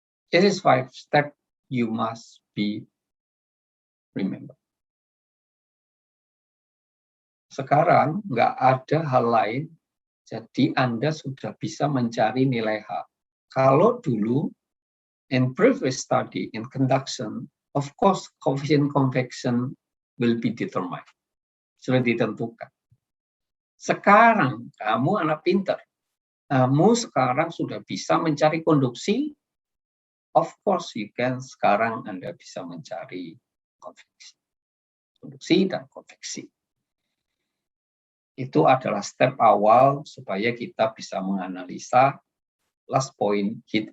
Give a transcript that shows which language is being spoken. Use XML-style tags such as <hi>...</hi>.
<en>This is 5 steps you must remember.</en> <id>Sekarang nggak ada hal lain, jadi Anda sudah bisa mencari nilai H. Kalau dulu,</id> <en>in previous study in conduction, of course, coefficient convection will be determined.</en> <id>Sudah ditentukan. Sekarang, kamu anak pintar. Kamu sekarang sudah bisa mencari konduksi.</id> <en>Of course, you can.</en> <id>Sekarang Anda bisa mencari konveksi. Konduksi dan konveksi. Itu adalah step awal supaya kita bisa menganalisa last point heat</id>